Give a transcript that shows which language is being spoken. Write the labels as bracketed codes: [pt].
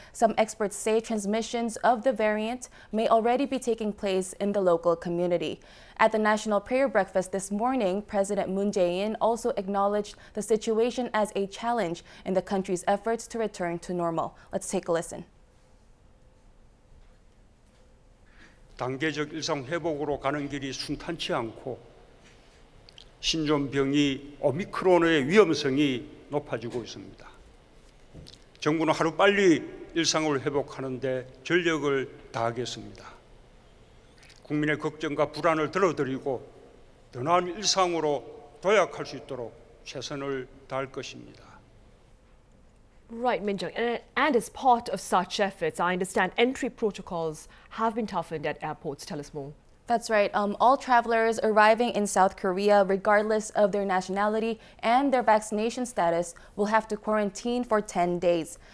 [en] Some experts say transmissions of the variant may already be taking place in the local community. At the National Prayer Breakfast this morning, President Moon Jae-in also acknowledged the situation as a challenge in the country's efforts to return to normal. Let's take a listen. [ko] 단계적 일상 회복으로 가는 길이 순탄치 않고 신종병이 오미크론의 위험성이 높아지고 있습니다. 정부는 하루빨리 일상을 회복하는 데 전력을 다하겠습니다. 국민의 걱정과 불안을 덜어드리고 더 나은 일상으로 도약할 수 있도록 최선을 다할 것입니다. [en] Right, Minjung. And as part of such efforts, I understand entry protocols have been toughened at airports. Tell us more. That's right. All travelers arriving in South Korea, regardless of their nationality and their vaccination status, will have to quarantine for 10 days.